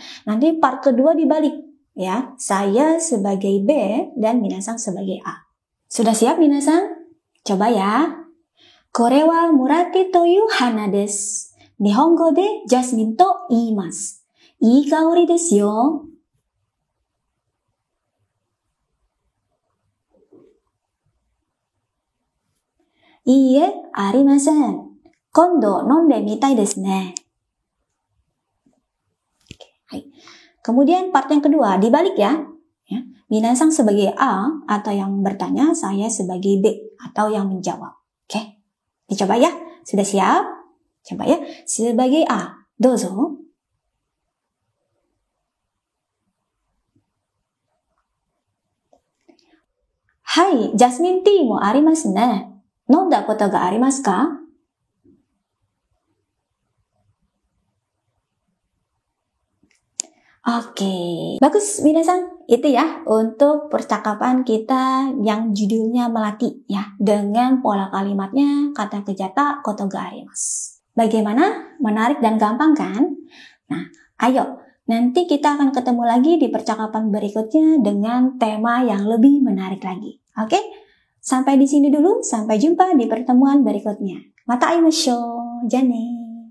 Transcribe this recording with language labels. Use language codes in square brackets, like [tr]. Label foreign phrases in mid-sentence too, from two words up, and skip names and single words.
[id] Nanti part kedua dibalik ya, saya sebagai B dan minasan sebagai A. Sudah siap minasan? Coba ya. [ja] これはムラティという花です. 日本語でジャスミンと言います. いい香りですよ。いいえ、ありません. 今度飲んでみたいですね. Hai. [id] Kemudian part yang kedua dibalik ya. Minasan sebagai A atau yang bertanya, saya sebagai B atau yang menjawab. Oke. Dicoba ya. Sudah siap? Coba ya. Sebagai A, [ja] どうぞ。はい、ジャスミンティーもありますね. 飲んだことがありますか? [id] Oke, bagus minasan. Itu ya untuk percakapan kita yang judulnya melatih ya, dengan pola kalimatnya kata kerja [ja] たことがあります. [id] Bagaimana? Menarik dan gampang kan? Nah, ayo nanti kita akan ketemu lagi di percakapan berikutnya dengan tema yang lebih menarik lagi. Oke? Sampai di sini dulu, sampai jumpa di pertemuan berikutnya. [ja] また会いましょう、じゃね.